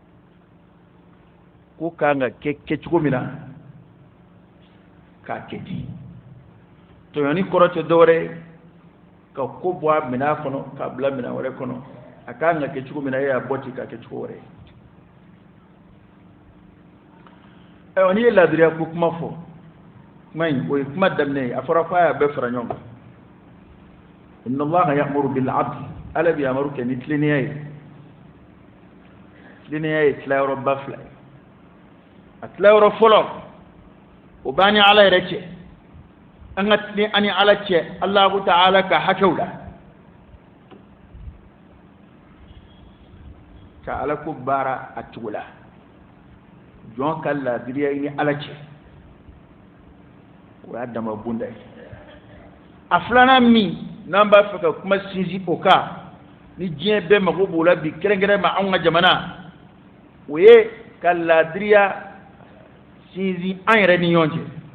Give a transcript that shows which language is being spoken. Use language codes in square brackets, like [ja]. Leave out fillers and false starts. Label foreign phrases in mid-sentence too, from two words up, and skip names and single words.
[bm] ko kan ka kɛ cogo min na k'a kɛ ten tɔɲɔni kɔrɔ tɛ dɔwɛrɛ ye ka ko bɔ a minɛn kɔnɔ k'a bila minɛn wɛrɛ kɔnɔ a kan ka kɛ cogo min na e y'a bɔ ten k'a kɛ cogo wɛrɛ ye ayiwa n'i ye ladiriya ko kuma fɔ kuma in o ye kuma daminɛ ye a fɔra ko a y'a bɛɛ fara ɲɔgɔn kan [ar] إن الله يأمر بالعدل [bm] ala bi yamaru kɛ ni tilennenya ye tilennenya ye tilayɔrɔba fila ye a tilayɔrɔ fɔlɔ o b'an ni ala yɛrɛ cɛ an ka tilen an ni ala cɛ [ar] الله تعالى [bm] ka hakɛw la ka ala ko baara a cogo la jɔn ka ladiriya ni ala cɛ o y'a dama bonda ye a filanan min n'an b'a fɛ ka kuma sinsin o kan ni diɲɛ bɛɛ mago b'o la bi kɛrɛnkɛrɛn ma anw ka jamana o ye ka ladiriya sinsin an yɛrɛ ni ɲɔgɔn cɛ